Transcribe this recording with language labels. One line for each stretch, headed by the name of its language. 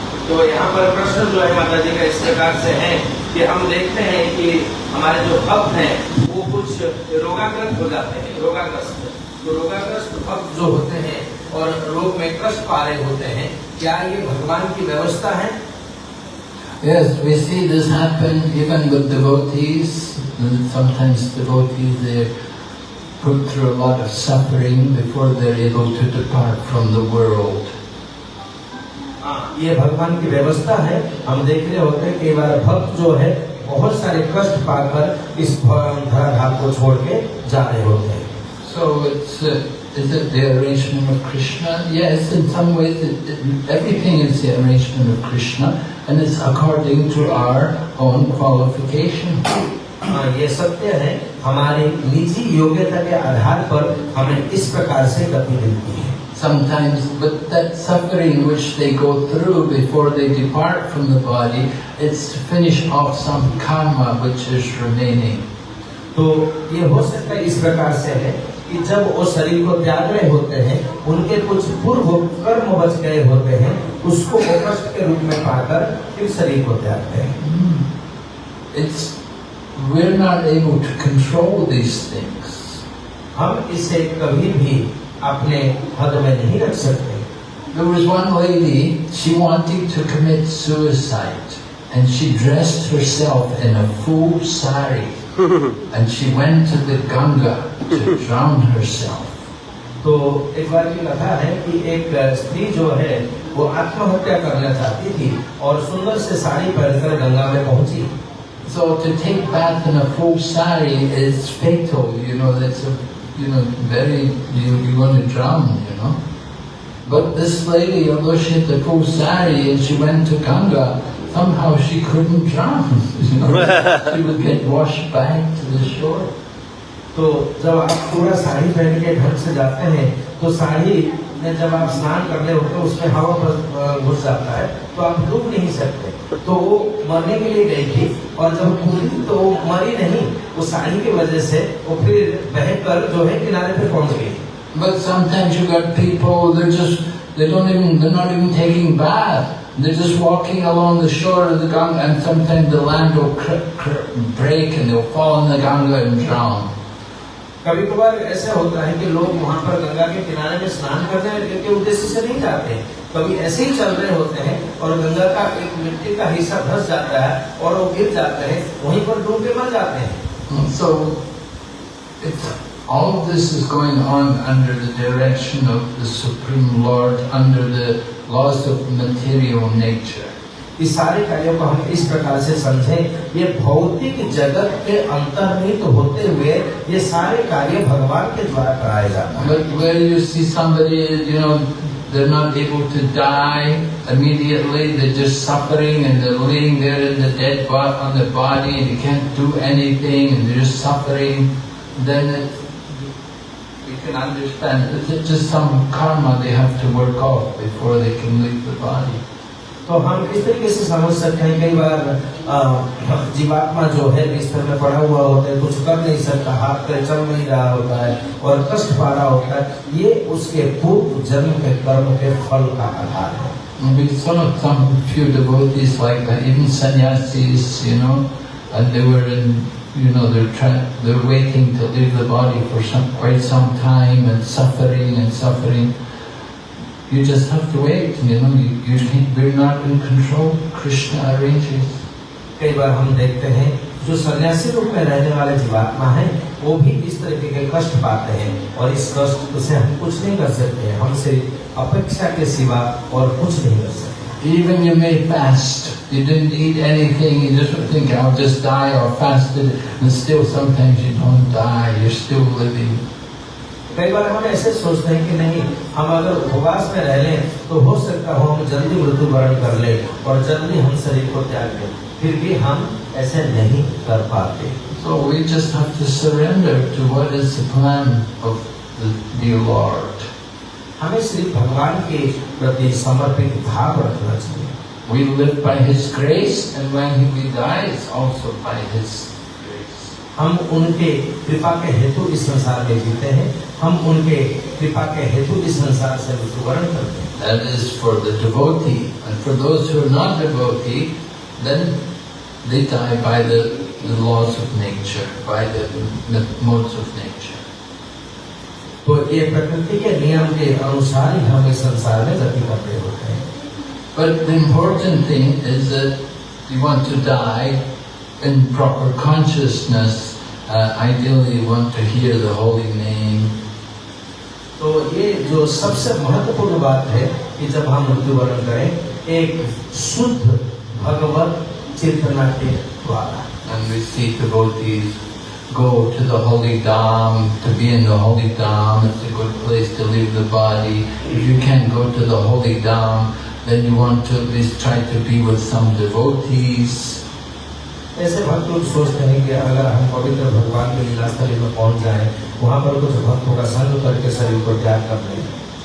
Hindi: तो यहाँ पर प्रश्न जो है माता जी का इस प्रकार से है कि हम देखते हैं कि हमारे जो भक्त हैं वो कुछ रोगाग्रस्त हो जाते हैं। तो रोगाग्रस्त भक्त जो होते हैं और रोग में कष्ट पा रहे होते हैं, क्या ये भगवान की व्यवस्था है?
English: Yes, we see this happen even with devotees. Sometimes devotees, they're put through a lot of suffering before they're able to depart from the world.
Hindi: ये भगवान की व्यवस्था है। हम देख रहे होते हैं कई बार भक्त जो है बहुत सारे कष्ट पाकर इस धराधाम को छोड़ के जा रहे होते हैं।
English: So is it the arrangement of Krishna? Yes, in some ways everything is the arrangement of Krishna, and it's according to our own qualification.
Hindi: ये सत्य है, हमारी निजी योग्यता के आधार पर हमें इस प्रकार से गति मिलती है।
English: Sometimes, but that suffering which they go through before they depart from the body, it's to finish off some karma which is remaining.
Hindi: तो ये हो सकता है इस प्रकार से है कि जब वो शरीर को त्याग रहे होते हैं, उनके कुछ पूर्व कर्म बच गए होते हैं, उसको वो कष्ट के रूप में पाकर फिर शरीर को त्यागते हैं।
English: We're not able to control these things.
Hindi: हम इसे कभी भी अपने हद में नहीं रख सकते।
English: There was one lady, she wanted to commit suicide, and she dressed herself in a full sari. and she went to the Ganga to drown herself.
Hindi: तो एक बार की कथा है कि एक स्त्री जो है वो आत्महत्या करना चाहती थी और सुंदर से साड़ी पहनकर गंगा में पहुंची।
English: So to take bath in a full sari is fatal, that's you're going to drown, But this lady, although she had the full sari and she went to Ganga, somehow she couldn't drown, She would get washed back to the shore.
Hindi: तो जब आप पूरा साड़ी पहन के ढंग से जाते हैं तो साड़ी में जब आप स्नान करने होते हैं उसमें हवा घुस जाता है तो आप डूब नहीं सकते। तो वो मरने के लिए गई थी और जब कूदी तो वो मरी नहीं, वो साड़ी की वजह से वो फिर बहकर जो है किनारे पे पहुंच गई।
English: But sometimes you got people, they're not even taking bath. They're just walking along the shore of the Ganga, and sometimes the land will break and they'll fall in the Ganga and drown.
Hindi: कभी कभार ऐसा होता है कि लोग वहाँ पर गंगा के किनारे में स्नान करते हैं क्योंकि उद्देश्य से नहीं जाते हैं, कभी ऐसे ही चल रहे होते हैं और गंगा का एक मिट्टी का हिस्सा धंस जाता है और वो गिर जाते हैं, वहीं पर डूब के मर जाते हैं।
English: So all of this is going on under the direction of the Supreme Lord, under the laws of material nature.
Hindi: इस सारे कार्यों को हम इस प्रकार से समझें, ये भौतिक जगत के अंतर्निहित होते हुए ये सारे कार्य भगवान के द्वारा कराए जाते हैं।
English: But where you see somebody, they're not able to die immediately, they're just suffering and they're laying there in the dead on the body and you can't do anything and they're just suffering, then we can understand it's just some karma they have to work off before they can leave the body.
Hindi: तो हम इस तरीके से समझ सकते हैं, कई बार जीवात्मा जो है बिस्तर में पड़ा हुआ होता है, कुछ कर नहीं सकता, हाथ पैर चल नहीं रहा होता है और कष्ट पा रहा होता है, ये उसके पूर्व जन्म के कर्म के फल का आधार है।
English: We saw some few devotees like that, even sannyasis, and they were in, they're waiting to leave the body for quite some time and suffering. You just have to wait, we're not in control. Krishna arranges.
Hindi: कई बार हम देखते हैं जो सन्यासी रूप में रहने वाले जीवात्मा हैं, वो भी इस तरीके के कष्ट पाते हैं और इस कष्ट से हम कुछ नहीं कर सकते हैं, हम सिर्फ अपेक्षा के सिवा और कुछ नहीं कर सकते।
English: Even you may fast, you didn't eat anything, you just think I'll just die or fasted, and still sometimes you don't die, you're still living.
Hindi: कई बार हम ऐसे सोचते हैं कि नहीं, हम अगर उपवास में रह लें तो हो सकता हो हम जल्दी मृत्युवरण कर लें और जल्दी हम शरीर को त्याग दें, फिर भी हम ऐसे नहीं कर पाते।
English: So we just have to surrender to what is the plan of the dear Lord.
Hindi: हमें सिर्फ भगवान के प्रति समर्पित भाव रखना चाहिए।
English: We live by His grace, and when we die, it's also by His grace.
Hindi: हम उनके कृपा के हेतु इस संसार में जीते हैं, हम उनके कृपा के हेतु इस संसार से मृत्युवरण करते हैं।
English: That is for the devotee, and for those who are not devotee, then they die by the laws of nature, by the modes of nature.
Hindi: तो ये प्रकृति के नियम के अनुसार ही हम इस संसार में गति करते होते हैं।
English: But the important thing is that you want to die in proper consciousness. Ideally, you want to hear the holy name.
Hindi: तो ये जो सबसे महत्वपूर्ण बात है कि जब हम मृत्युवरण करें एक शुद्ध भगवत चेतना के द्वारा।
English: And we see devotees go to the holy dham, to be in the holy dham. It's a good place to leave the body. If you can't go to the holy dham, then you want to at least try to be with some devotees.
Hindi: ऐसे भक्त लोग सोचते हैं कि अगर हम पवित्र भगवान के लीला स्थली में पहुंच जाएं, वहाँ पर कुछ भक्तों का संग करके शरीर को त्याग कर लें।